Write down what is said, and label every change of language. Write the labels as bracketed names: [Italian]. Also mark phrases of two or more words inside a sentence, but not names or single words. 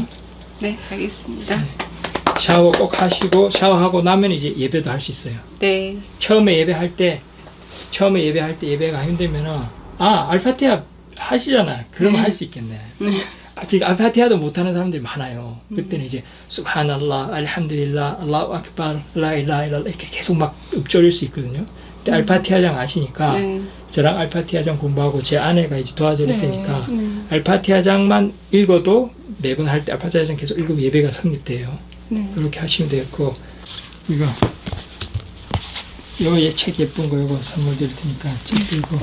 [Korean] 네, 알겠습니다. 샤워 꼭 하시고 샤워하고 나면 이제 예배도 할 수 있어요. 네. 처음에 예배할 때 예배가 힘들면은 알파티아 하시잖아요. 그러면 할 수 있겠네. 그러니까 알파티아도 못하는 사람들이 많아요. 그때는 이제 [Arabic] سبحان الله، الحمد لله، الله أكبر، لا إله إلا الله [Korean] 이렇게 계속 막 읊조릴 수 있거든요. 근데 알파티아장 아시니까 네. 저랑 알파티아장 공부하고 제 아내가 이제 도와줄 네. 테니까 알파티아장만 읽어도 매번 할 때 알파티아장 계속 읽으면 예배가 성립돼요. 네. 그렇게 하시면 되겠고 이거 책 예쁜 거 이거 선물 드릴 테니까 책 들고